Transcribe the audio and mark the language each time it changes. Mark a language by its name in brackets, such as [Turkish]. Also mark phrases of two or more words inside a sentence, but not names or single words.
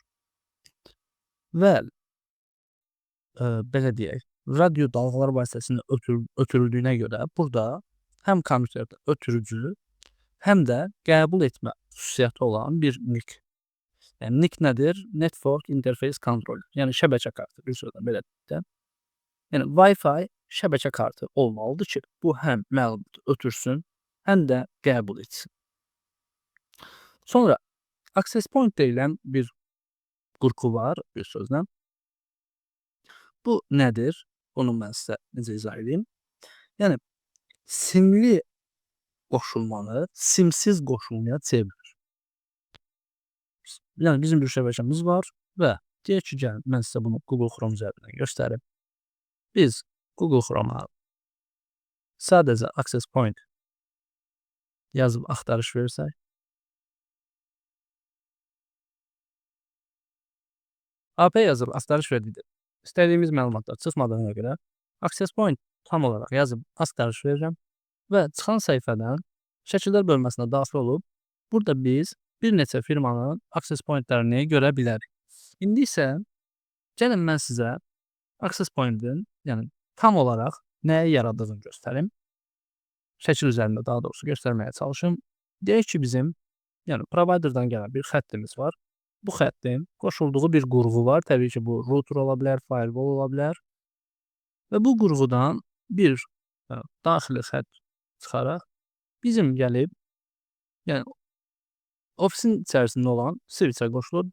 [Azerbaijani] Və belə deyək, radio dalğaları vasitəsilə ötürüldüyünə görə burada həm kompüterdə ötürücü, həm də qəbul etmə xüsusiyyəti olan bir NIC. Yəni NIC nədir? [English] Network Interface Controller. [Azerbaijani] Yəni şəbəkə kartı, bir sözlə belə deyək də. Yəni Wi-Fi şəbəkə kartı olmalıdır ki, bu həm məlumatı ötürsün, həm də qəbul etsin. Sonra [English] access point [Azerbaijani] deyilən bir qurğu var, bir sözlə. Bu nədir? Onu mən sizə necə izah edeyim? Yəni simli qoşulmanı simsiz qoşulmaya çevirir. Yəni bizim bir şəbəkəmiz var və deyək ki, gəlin mən sizə bunu Google Chrome üzərindən göstərim. Biz Google Chrome-a sadəcə [English] access point [Azerbaijani] yazıb axtarış versək, AP yazıb axtarış verdikdə istədiyimiz məlumatlar çıxmadığına görə [English] access point [Azerbaijani] tam olaraq yazıb axtarış verirəm və çıxan səhifədən şəkillər bölməsinə daxil olub burada biz bir neçə firmanın [English] access pointlərini [Azerbaijani] görə bilərik. İndi isə gəlin mən sizə [English] access point-in, [Azerbaijani] yəni tam olaraq nəyə yaradığını göstərim. Şəkil üzərində daha doğrusu göstərməyə çalışım. Deyək ki, bizim yəni providerdan gələn bir xəttimiz var. Bu xəttin qoşulduğu bir qurğu var. Təbii ki, bu router ola bilər, firewall ola bilər. Və bu qurğudan bir daxili xətt çıxaraq bizim gəlib, yəni ofisin içərisində olan switch-ə qoşulur.